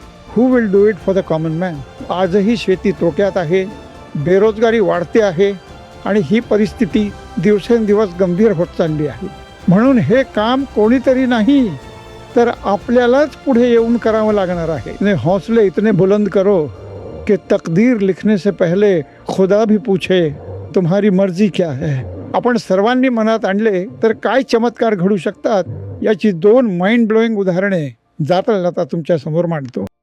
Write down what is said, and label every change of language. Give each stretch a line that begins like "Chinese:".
English: Who will do it for the common man?
Marathi: आजही शेती तोट्यात आहे, बेरोजगारी वाढते आहे आणि ही परिस्थिती दिवसेंदिवस गंभीर होत चालली आहे. म्हणून हे काम कोणीतरी नाही, तर आपल्यालाच पुढे येऊन करावं लागणार आहे.
Hindi: इतने हौसले इतने बुलंद करो कि तकदीर लिखने से पहले खुदा भी पूछे तुम्हारी मर्जी क्या है.
Marathi: आपण सर्वांनी मनात आणले तर काय चमत्कार घडू शकतात, याची 2 माइंड ब्लोईंग उदाहरणे जाता जाता तुमच्या समोर मांडतो.